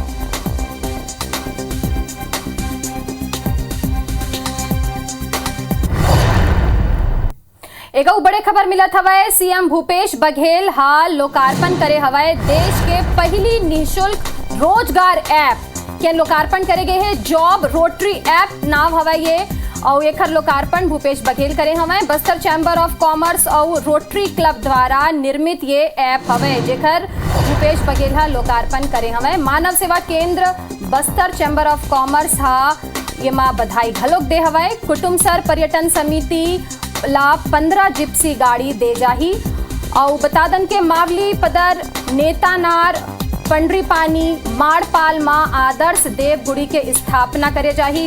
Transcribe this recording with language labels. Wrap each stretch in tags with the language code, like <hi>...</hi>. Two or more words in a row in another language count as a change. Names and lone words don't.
<hne>एक बड़े खबर मिला हवाए, सीएम भूपेश बघेल हाल लोकार्पण करे हवाए देश के पहली निःशुल्क रोजगार ऐप के लोकार्पण करे गए हैं। जॉब रोटरी ऐप नाम हवाए ये और एक लोकार्पण भूपेश बघेल करे हवाए। बस्तर चैम्बर ऑफ कॉमर्स और रोटरी क्लब द्वारा निर्मित ये ऐप हवाए जेकर भूपेश बघेल हा लोकार्पण करे हवाए। मानव सेवा केंद्र बस्तर चैम्बर ऑफ कॉमर्स हा ये मां बधाई घलोक दे हवाए। कुटुंब सर पर्यटन समिति ला 15 जिप्सी गाड़ी दे जाही और बता दन के मावली पदर नेतानार पंडरी पानी माड़पाल मां आदर्श देव गुड़ी के स्थापना करे जाही।</hne>